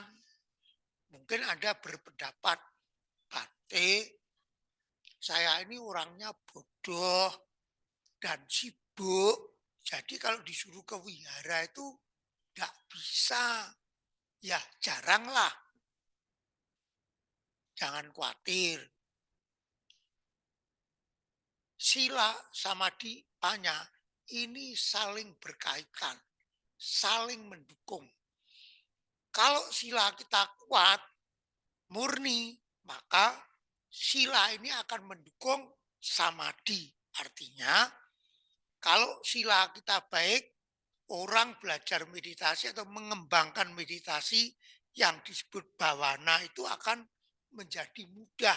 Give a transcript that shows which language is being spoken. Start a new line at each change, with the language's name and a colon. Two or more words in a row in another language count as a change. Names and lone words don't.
Indonesian: Mungkin Anda berpendapat, Bante, saya ini orangnya bodoh dan sibuk. Jadi kalau disuruh ke wihara itu nggak bisa. Ya jaranglah. Jangan khawatir.
Pali: Sila, samadhi, panya
Indonesian: ini saling berkaitan, saling mendukung. Kalau sila kita kuat, murni, maka sila ini akan mendukung samadhi. Artinya, kalau sila kita baik, orang belajar meditasi atau mengembangkan meditasi yang disebut bawana itu akan menjadi mudah.